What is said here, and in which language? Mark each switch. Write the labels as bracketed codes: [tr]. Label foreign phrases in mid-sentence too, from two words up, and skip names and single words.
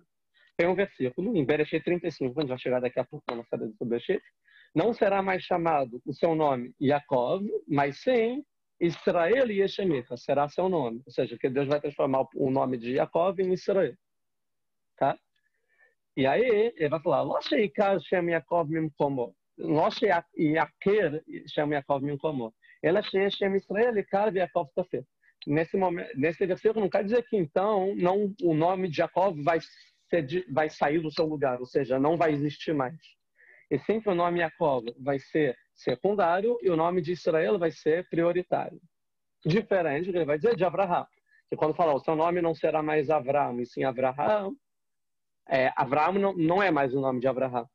[pt] Tem um versículo, em Bereshit 35, a gente vai chegar daqui a pouco na nossa série do Bereshit, não será mais chamado o seu nome Yaakov, mas sim Israel e Shemecha, será seu nome. Ou seja, que Deus vai transformar o nome de Yaakov em Israel. Tá? E aí, ele vai falar, [he] לא שיעקר שם יעקב ממקומו. לא שיעקר שם יעקב ממקומו. אלא שם ישראל עיקר יעקב טפל. [pt] Nesse versículo não quer dizer que, então, não, o nome de Jacob vai sair do seu lugar, ou seja, não vai existir mais. E sim que o nome Jacob vai ser secundário e o nome de Israel vai ser prioritário. Diferente do que ele vai dizer de Abraham. Que quando falar, o seu nome não será mais Avraham, e sim Abraham, Avraham não é mais o nome de Abraham.